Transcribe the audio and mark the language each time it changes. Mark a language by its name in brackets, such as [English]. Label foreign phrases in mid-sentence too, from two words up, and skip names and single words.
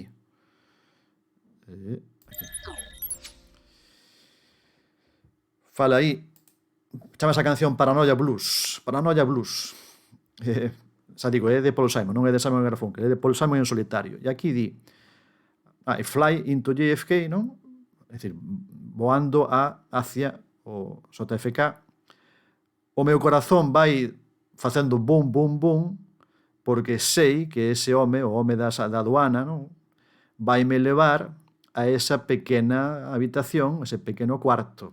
[Galician] Aquí. Fala aí, chama esa canción Paranoia Blues. Paranoia Blues. Xa digo, é de Paul Simon, non é de Simon & Garfunkel, é de Paul Simon en solitario. E aquí di, [English] fly into JFK, [Galician] non? É dicir, voando hacia o JFK, o meu corazón vai facendo bum, bum, bum, porque sei que ese home, o home da aduana, non? Vaime levar a esa pequena habitación, ese pequeno cuarto.